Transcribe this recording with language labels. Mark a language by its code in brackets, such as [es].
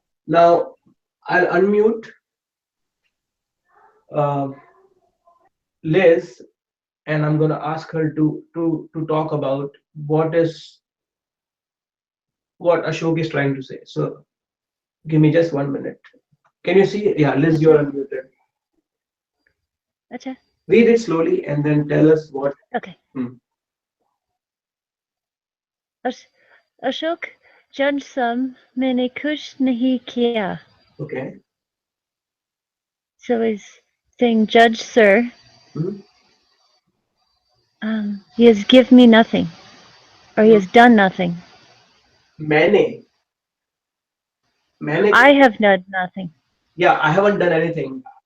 [en] Now I'll unmute Liz, and I'm going to ask her to talk about what Ashok is trying to say. So give me just 1 minute. Can you see? Yeah, Liz, you're unmuted. Okay. Read it slowly and then tell us what. Okay. [hi] Ashok, Judge Sam, मैंने कुछ नहीं किया. [en] Okay. So he's saying, Judge Sir, he has given me nothing, or he has done nothing. [hi] मैंने. [en] I have done nothing. Yeah, I haven't done anything.